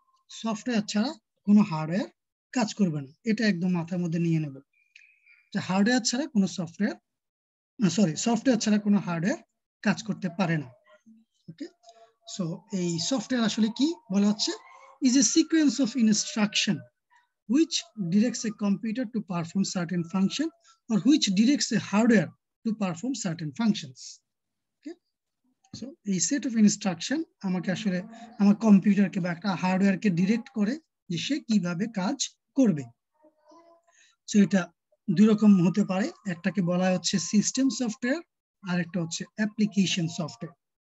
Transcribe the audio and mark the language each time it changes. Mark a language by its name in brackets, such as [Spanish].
[Bangla] Software ছাড়া কোনো hardware কাজ করবে না, এটা একদম মাথার মধ্যে নিয়ে নেব যে হার্ডওয়্যার ছাড়া কোনো সফটওয়্যার ছাড়া কোনো হার্ডওয়্যার কাজ করতে পারে না। ওকে, সো এই সফটওয়্যার আসলে কি বলা হচ্ছে? [English] Is a sequence of instruction which directs a computer to perform certain function or which directs a hardware to perform certain functions. Okay, so a set of instruction [Bangla] আমাকে আসলে আমার কম্পিউটারকে বা একটা হার্ডওয়্যারকে ডিরেক্ট করে যে সে কিভাবে কাজ করবে। সো এটা দুই রকম হতে পারে, একটাকে বলা হচ্ছে সিস্টেম সফটওয়্যার আর একটা হচ্ছে অ্যাপ্লিকেশন সফটওয়্যার।